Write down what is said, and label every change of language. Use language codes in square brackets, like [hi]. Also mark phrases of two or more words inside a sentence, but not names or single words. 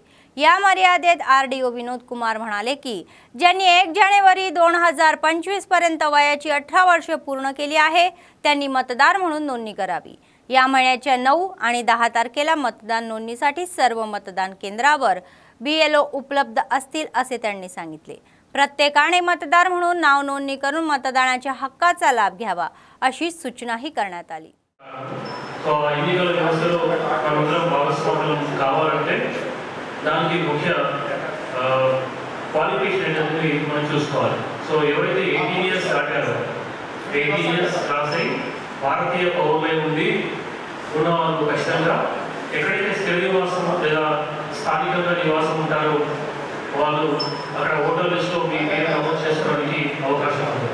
[mr] या मर्यादेत आरडीओ विनोद कुमार म्हणाले की ज्यांनी 1 जानेवारी 2025 पर्यंत वयाची 18 वर्षे पूर्ण केली आहे त्यांनी मतदार म्हणून नोंदणी करावी। या महिन्याच्या 9 आणि 10 तारखेला मतदान नोंदणीसाठी सर्व मतदान केंद्रावर BLO उपलब्ध असतील असे त्यांनी सांगितले। प्रत्येकाने मतदार म्हणून नाव नोंदणी करून मतदानाच्या हक्काचा लाभ घ्यावा अशी सूचनाही करण्यात आली। [te] ఎన్నికల వ్యవస్థలో మనందరం భాగస్వాములం కావాలంటే దానికి ముఖ్య క్వాలిఫికేషన్ అనేది మనం చూసుకోవాలి। సో ఎవరైతే 18 ఇయర్స్ దాటారో 18 [en] years cross [te] అయి భారతీయ పౌరులై ఉండి ఉన్న వాళ్ళు ఖచ్చితంగా ఎక్కడైతే స్థిర నివాసం లేదా స్థానికంగా నివాసం ఉంటారో వాళ్ళు అక్కడ [en] voter listలో [te] మీ పేరు నమోదు చేసుకోవడానికి అవకాశం ఉంది।